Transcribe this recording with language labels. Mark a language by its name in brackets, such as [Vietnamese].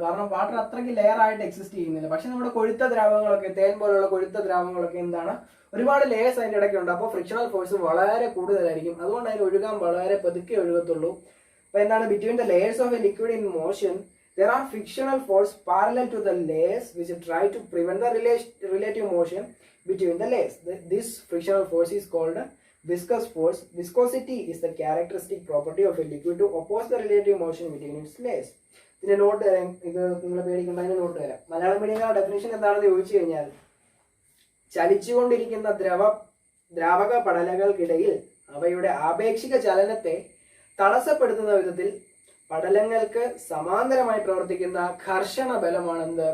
[Malayalam] കാരണം വാട്ടർ അത്രയ്ക്ക് ലെയർ ആയിട്ട് എക്സിസ്റ്റ് ചെയ്യുന്നില്ല. പക്ഷെ നമ്മുടെ കൊഴുത്ത ദ്രാവകങ്ങളൊക്കെ, തേൻ പോലുള്ള കൊഴുത്ത ദ്രാവകങ്ങളൊക്കെ എന്താണ്? ഒരുപാട് ലേയേഴ്സ് അതിന്റെ ഇടയ്ക്കുണ്ട്. അപ്പോൾ ഫ്രിക്ഷണൽ ഫോഴ്സ് വളരെ കൂടുതലായിരിക്കും. അതുകൊണ്ട് അതിന് ഒഴുകാൻ വളരെ പതുക്കെ ഒഴുകത്തുള്ളൂ. അപ്പൊ എന്താണ്? [English] Between the layers of a liquid in motion there are frictional force parallel to the layers which try to prevent the relative motion between the layers. This frictional force is called viscous force. Viscosity is the characteristic property of a liquid to oppose the relative motion between its layers. [Malayalam] ഇതിന്റെ not തരാം. ഇത് നിങ്ങൾ പേടിക്കേണ്ട, അതിന്റെ not തരാം. Malayalam medium definition എന്താണെന്ന് ചോദിച്ചു കഴിഞ്ഞാൽ, ചലിച്ചുകൊണ്ടിരിക്കുന്ന ദ്രാവക പടലങ്ങൾക്കിടയിൽ അവയുടെ ആപേക്ഷിക ചലനത്തെ തടസ്സപ്പെടുത്തുന്ന വിധത്തിൽ പടലങ്ങൾക്ക് സമാന്തരമായി പ്രവർത്തിക്കുന്ന ഘർഷണ ബലമാണ് എന്ത്?